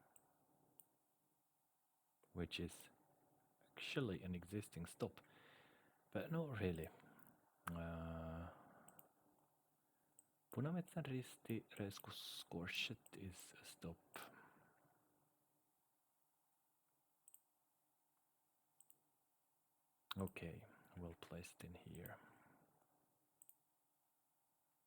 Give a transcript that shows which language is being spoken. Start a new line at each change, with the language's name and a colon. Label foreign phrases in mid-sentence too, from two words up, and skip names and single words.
English: which is actually an existing stop, but not really. Punametsän risti, Röskogskorset is a stop. Okay, we'll place it in here.